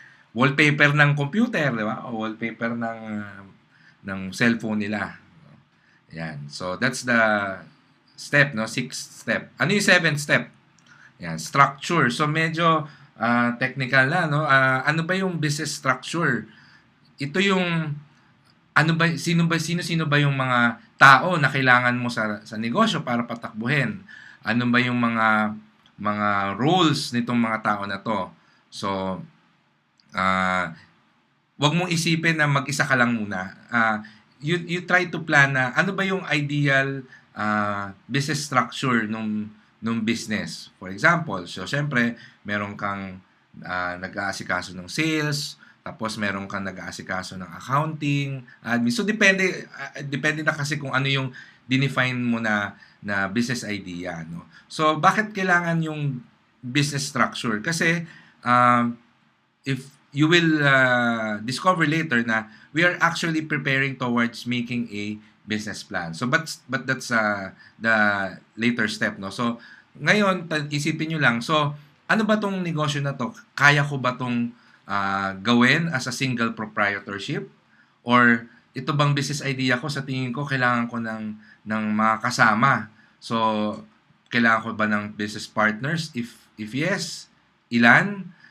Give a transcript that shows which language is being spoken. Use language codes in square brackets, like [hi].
[tl] Wallpaper ng computer, di ba? O wallpaper ng cellphone nila. Yan. [en] So, that's the step, no? 6th step. [tl] Ano yung 7th step? [en] Yan, structure. [tl] So, medyo technical na, no? Ano ba yung business structure? Ito yung sino ba yung mga tao na kailangan mo sa negosyo para patakbuhin? Ano ba yung mga roles nitong mga tao na to? So, wag mong isipin na mag-isa ka lang muna. [en] You try to plan [tl] na ano ba yung [en] ideal business structure nung business. For example, [tl] so syempre, meron kang nag-aasikaso ng sales, tapos meron kang nag-aasikaso ng accounting, admin. So depende na kasi kung ano yung define mo na business idea, no. So bakit kailangan yung business structure? [en] Kasi if you will discover later na we are actually preparing towards making a business plan. So but that's the later step, no. [tl] So ngayon isipin niyo lang, so ano ba tong negosyo na to? Kaya ko ba tong gawin as a single proprietorship, or ito bang business idea ko sa tingin ko kailangan ko ng mga kasama? So kailangan ko ba ng business partners? If yes, ilan?